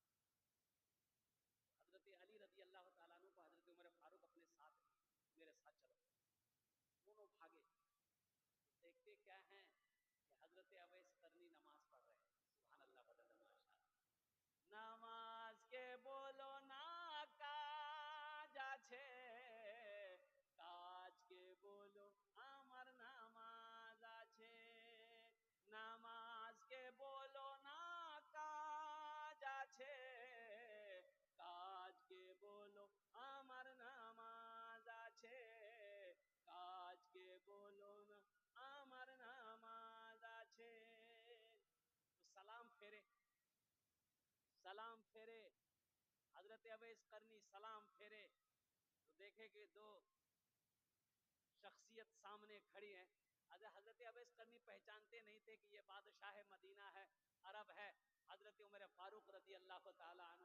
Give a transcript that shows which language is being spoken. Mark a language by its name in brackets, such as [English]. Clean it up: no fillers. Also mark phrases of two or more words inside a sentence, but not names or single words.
[Urdu] حضرت علی رضی اللہ تعالیٰ عنہ کو حضرت عمر فاروق اپنے ساتھ لیے، میرے ساتھ چلو، دونوں بھاگے، دیکھتے کیا ہیں کہ حضرت اویس قرنی نماز پڑھ رہے ہیں۔ [Arabic] سبحان اللہ، بدل ماشاء اللہ۔ [Bangla] নামাজকে বলো না কাজ আছে, কাজকে বলো আমার নামাজ আছে, নামাজকে বলো না কাজ আছে, কাজকে বলো আমার নামাজ আছে, কাজকে বলো না আমার নামাজ আছে। [Urdu] تو سلام پھیرے، سلام پھیرے، حضرت اویس قرنی سلام پھیرے تو دیکھے کہ دو شخصیت سامنے کھڑی ہیں۔ حضرت اویس قرنی پہچانتے نہیں تھے کہ یہ بادشاہ مدینہ ہے، عرب ہے، حضرت عمر فاروق رضی اللہ تعالی عنہ۔